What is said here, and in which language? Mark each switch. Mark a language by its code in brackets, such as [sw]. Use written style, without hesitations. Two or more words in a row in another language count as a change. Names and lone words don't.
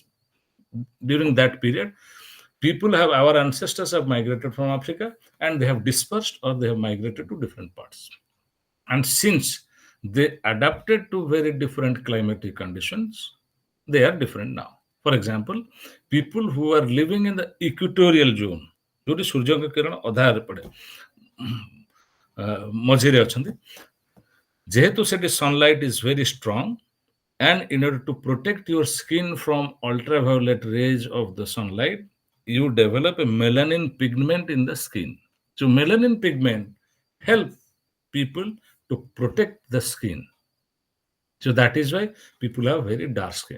[en] During that period, people have, our ancestors have migrated from Africa, and they have dispersed or they have migrated to different parts. And since they adapted to very different climatic conditions, they are different now. For example, people who are living in the equatorial zone, [or] ଯୋଉଠି ସୂର୍ଯ୍ୟଙ୍କ କିରଣ ଅଧାରେ ପଡେ, ମଝିରେ ଅଛନ୍ତି। ଯେହେତୁ ସେଠି [en] sunlight is very strong, and in order to protect your skin from ultraviolet rays of the sunlight, you develop a melanin pigment in the skin. So melanin pigment help people to protect the skin. So that is why people have very dark skin.